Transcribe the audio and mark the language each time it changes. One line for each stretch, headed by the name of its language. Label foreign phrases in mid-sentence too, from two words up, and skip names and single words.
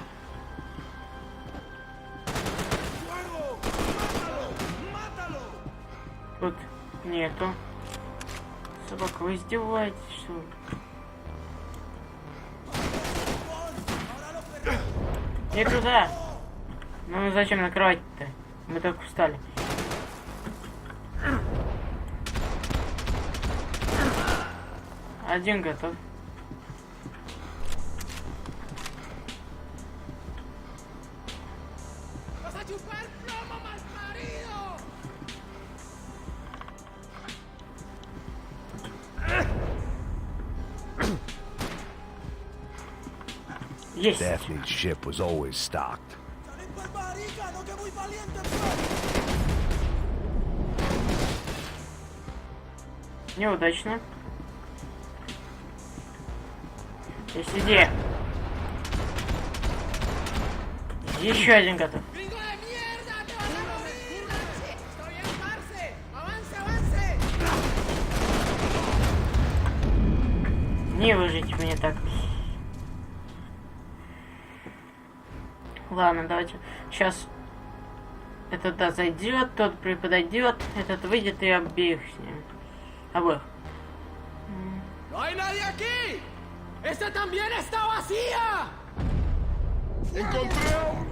Spanish: ¡Fuego! ¡Mátalo! ¡Mátalo!
Russian: Тут нету. Собака, вы издеваетесь, что ли? Не туда! Ну зачем накрывать-то? Мы только встали. Один готов.
Spanish: ¡Vas a chupar plomo, malparido!
Russian: Есть!
English: Daphne's ship was always stocked.
Spanish: ¡Salid pa'l marica, no que muy valiente soy!
Russian: Неудачно. Есть идея. Еще один готов.
Spanish: ¡Gringo de mierda! ¡Te vas a morir! ¡Estoy en Marce! ¡Avance, avance!
Russian: Не выжить мне так. Ладно, давайте. Сейчас этот да зайдет, тот подойдет, этот выйдет и обеих с ним. Обоих.
Spanish: ¡No hay nadie aquí! ¡Esta también está vacía! ¡Encontré!